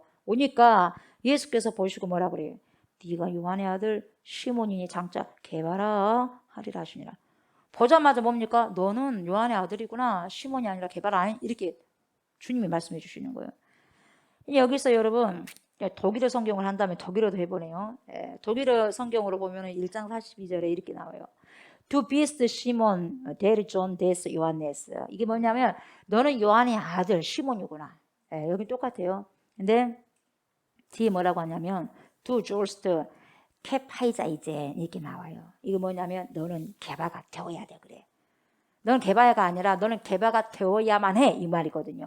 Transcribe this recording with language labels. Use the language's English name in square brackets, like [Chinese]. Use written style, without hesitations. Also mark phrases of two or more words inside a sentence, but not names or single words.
[Korean] 오니까 예수께서 보시고 뭐라 그래요? 네가 요한의 아들 시몬이니 장자 게바라 하리라 하시니라. 보자마자 뭡니까? 너는 요한의 아들이구나. 시몬이 아니라 게바라. 이렇게 주님이 말씀해 주시는 거예요. 여기서 여러분 독일어 성경을 한다면 독일어도 해보네요. 독일어 성경으로 보면 1장 42절에 이렇게 나와요. [German] Du bist Simon, der Sohn des Johannes. [Korean] 이게 뭐냐면 너는 요한의 아들 시몬이구나. 여기 똑같아요. 근데 뒤에 뭐라고 하냐면 [German] Du sollst Kephaizaisen [Korean] 이렇게 나와요. 이거 뭐냐면 너는 게바가 되어야 돼 그래. 너는 게바가 아니라 너는 게바가 되어야만 해 이 말이거든요.